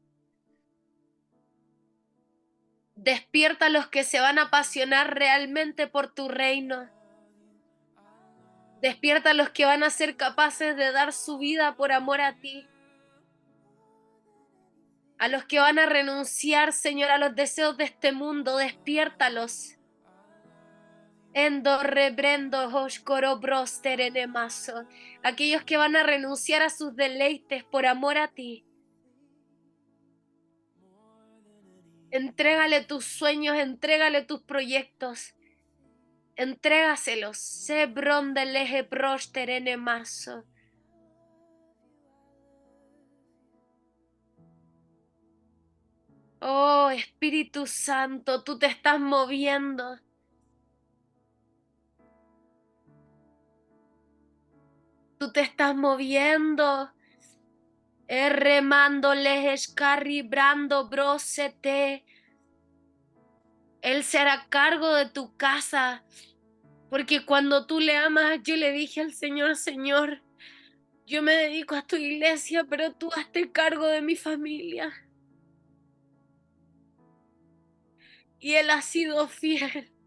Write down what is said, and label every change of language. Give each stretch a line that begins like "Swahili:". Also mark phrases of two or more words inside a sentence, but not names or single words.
Spanish: Despierta a los que se van a apasionar realmente por tu reino. Despierta a los que van a ser capaces de dar su vida por amor a ti. A los que van a renunciar, Señor, a los deseos de este mundo. Despiértalos. Endo rebrendo oscoro broster enemazo. Aquellos que van a renunciar a sus deleites por amor a ti. Entrégale tus sueños, entrégale tus proyectos. Entrégaselos. Se brondeleje broster enemazo. Oh, Espíritu Santo, tú te estás moviendo. Tú te estás moviendo. Remándoles escarribrando brosete. Él se hará cargo de tu casa. Porque cuando tú le amas, yo le dije al Señor, Señor, yo me dedico a tu iglesia, pero tú hazte cargo de mi familia. Y Él ha sido fiel.